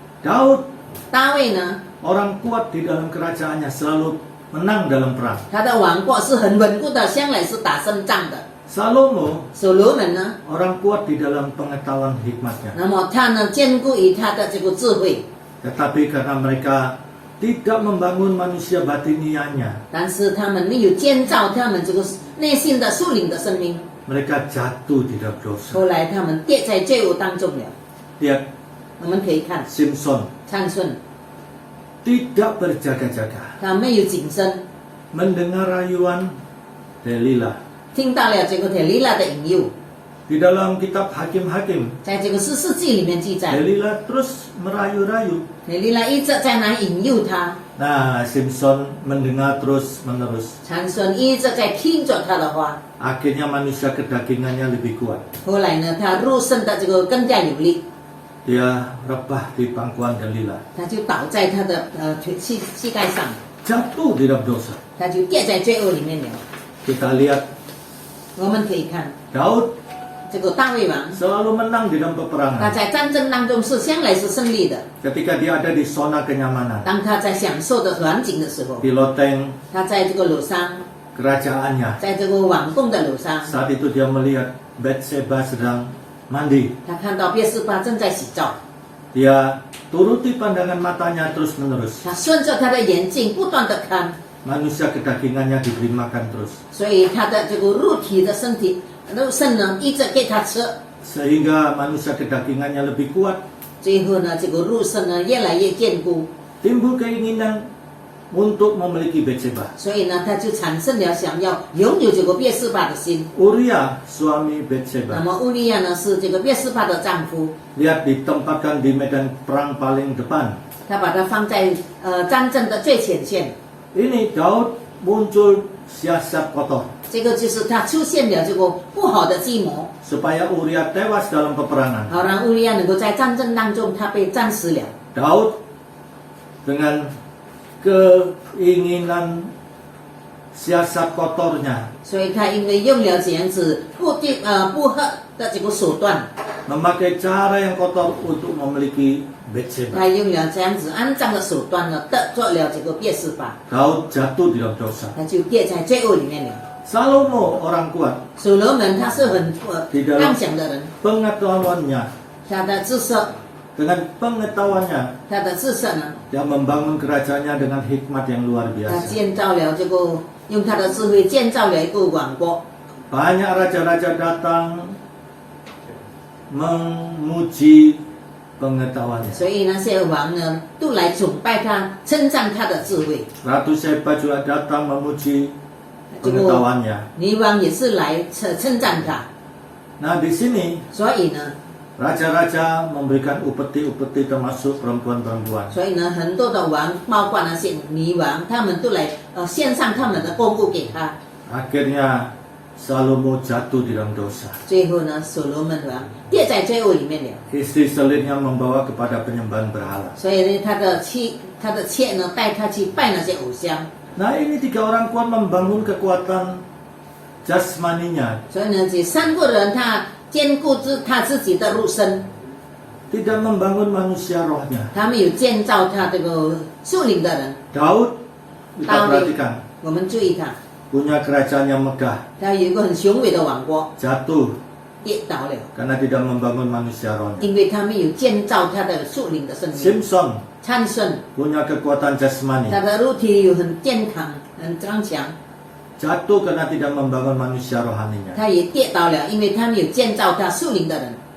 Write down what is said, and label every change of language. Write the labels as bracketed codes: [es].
[id] Daud, [zh] 大卫呢， [id] orang kuat di dalam kerajaannya, selalu menang dalam perang. [zh] 他的王国是很稳固的，向来是打胜仗的。 [id] Salomo, [zh] 所罗门呢， [id] orang kuat di dalam pengetahuan hikmatnya. [zh] 那么他呢，坚固于他的这个智慧， [id] Tetapi karena mereka tidak membangun manusia batinianya, [zh] 但是他们没有建造他们这个内心的属灵的生命， [id] mereka jatuh di dalam dosa. [zh] 后来他们跌在罪恶当中了。 [id] Lihat [zh] 我们可以看 [id] Simpson [zh] 参孙， [id] tidak berjaga-jaga, [zh] 他没有谨慎， [id] mendengar rayuan Delila. [zh] 听到了这个铁利拉的引诱， [id] Di dalam kitab Hakim-Hakim, [zh] 在这个士世记里面记载， [id] Delila terus merayu-rayu. [zh] 铁利拉一直在那引诱他， [id] Nah, Simpson mendengar terus-menerus. [zh] 参孙一直在听着他的话。 [id] Akhirnya manusia kedagingannya lebih kuat. [zh] 后来呢，他入圣的这个更加有力， [id] Dia rebah di pangkuan Delila. [zh] 他就倒在他的膝盖上， [id] Jatuh di dalam dosa. [zh] 他就跌在罪恶里面了。 [id] Kita lihat [zh] 我们可以看 [id] Daud [zh] 这个大卫王， [id] selalu menang di dalam [zh] 他 [id] peperangan. [zh] 在战争当中是向来是胜利的。 [id] Ketika dia ada di zona kenyamanan, [zh] 当他在享受的环境的时候， [id] di loteng [zh] 他在这个楼上， [id] kerajaannya. [zh] 在这个王宫的楼上， [id] Saat itu dia melihat Bathsheba sedang mandi. [zh] 他看到别是巴正在洗澡， [id] Dia turuti pandangan matanya terus-menerus. [zh] 他顺着他的眼睛不断的看， [id] Manusia kedagingannya diberi makan terus. [zh] 所以他的这个肉体的身体肉身呢一直给他吃， [id] Sehingga manusia kedagingannya lebih kuat. [zh] 最后呢这个肉身呢越来越坚固， [id] Timbul keinginan untuk memiliki Bathsheba. [zh] 所以呢他就产生了想要拥有这个别是巴的心。 [id] Uria, suami [zh] 那 [id] Bathsheba. [zh] 么乌利亚呢是这个别是巴的丈夫， [id] Lihat ditempatkan di medan perang paling depan. [zh] 他把他放在战争的最前线。 [id] Ini Daud muncul siasat kotor [zh] 这个就是他出现了这个不好的计谋， [id] supaya Uria tewas dalam peperangan. [zh] 好让乌利亚能够在战争当中他被战死了。 [id] Daud dengan keinginan siasat kotornya [zh] 所以他因为用了这样子不合的这个手段， [id] memakai cara yang kotor untuk memiliki Bathsheba. [zh] 他用了这样子肮脏的手段呢，得做了这个别是巴， [id] Daud jatuh di dalam dosa. [zh] 他就跌在罪恶里面了。 [id] Salomo orang kuat, [zh] 所罗门他是很妄想的人， [id] pengetahuannya [zh] 他的知识， [id] dengan pengetahuannya [zh] 他的知识呢， [id] dia membangun kerajaannya dengan hikmat yang luar [zh] 他 [id] biasa. [zh] 建造了这个用他的智慧建造了一个王国。 [id] Banyak raja-raja datang memuji pengetahuannya. [zh] 所以那些王呢，都来崇拜他，称赞他的智慧。 [id] Ratu Sheba juga datang memuji [zh] 这个 [id] pengetahuannya. [zh] 女王也是来称赞他。 [id] Nah di sini [zh] 所以呢， [id] raja-raja memberikan upeti-upeti termasuk perempuan-perempuan. [zh] 所以呢，很多的王，包括那些女王，他们都来献上他们的供物给他。 [id] Akhirnya Salomo jatuh di dalam dosa. [zh] 最后呢，所罗门王跌在罪恶里面了。 [id] Istri selirnya membawa kepada penyembahan berhala. [zh] 所以呢，他的妾呢，带他去拜那些偶像。 [id] Nah ini 3 orang kuat membangun kekuatan jasmaninya, [zh] 所以呢，这3个人他兼顾他自己的肉身， [id] tidak membangun manusia rohnya. [zh] 他没有建造他这个属灵的人。 [id] Daud, kita [zh] Daud. [id] perhatikan, [zh] 我们注意他， [id] punya kerajaan yang megah, [zh] 他有一个很雄伟的王国， [id] jatuh [zh] 跌倒了， [id] karena tidak membangun manusia rohnya. [zh] 因为他没有建造他的属灵的生命。 [id] Simpson [zh] 参孙， [id] punya kekuatan jasmani, [zh] 他的肉体有很健康、很刚强， [id] jatuh karena tidak membangun manusia rohaninya. [zh] 他也跌倒了，因为他没有建造他属灵的人。